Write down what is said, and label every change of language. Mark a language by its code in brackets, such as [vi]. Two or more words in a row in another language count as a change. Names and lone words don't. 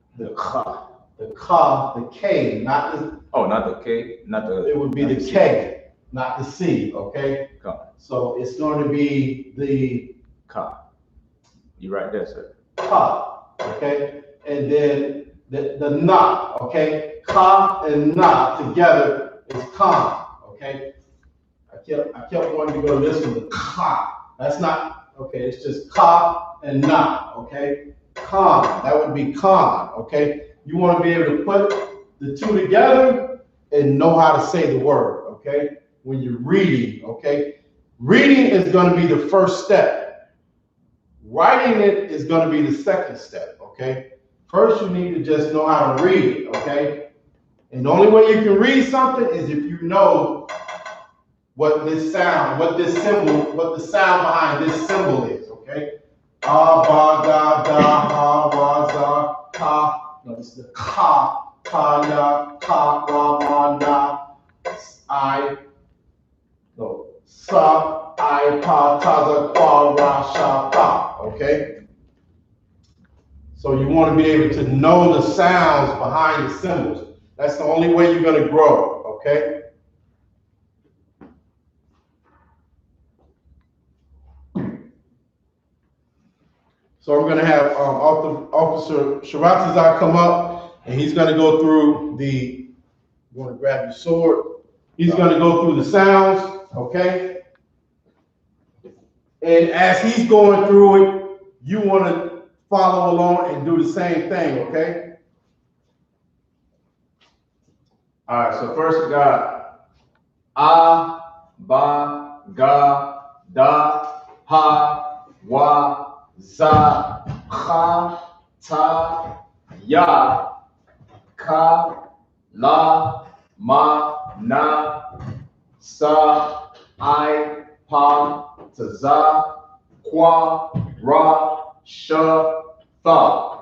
[en] The K, not the. Oh, not the K, not the. It would be the K, not the C, okay? Khan. So it's going to be the Khan. You right there, sir. Ka, okay? And then the Na, okay? Ka and Na together is Khan, okay? I kept wanting to go to this one, the Ka. That's not, okay, it's just Ka and Na, okay? Khan, that would be Khan, okay? You want to be able to put the two together and know how to say the word, okay? When you're reading, okay? Reading is going to be the first step. Writing it is going to be the second step, okay? First, you need to just know how to read it, okay? And the only way you can read something is if you know what this sound, what this symbol, what the sound behind this symbol is, okay? Ah, ba, ga, da, ha, wa, za, ka. No, this is the ka, ya, ka, ra, ma, na, I. No, sa, I, pa, ta, za, kwa, ra, sha, ta, okay? So you want to be able to know the sounds behind the symbols. That's the only way you're going to grow, okay? So I'm going to have Officer Sharatazar come up, and he's going to go through the, you want to grab your sword? He's going to go through the sounds, okay? And as he's going through it, you want to follow along and do the same thing, okay? All right, so first we got A, Ba, Ga, Da, Ha, Wa, Za, Cha, Ta, Ya, Ka, La, Ma, Na, Sa, I, Pa, Taza, Kwa, Ra, Sha, Tha.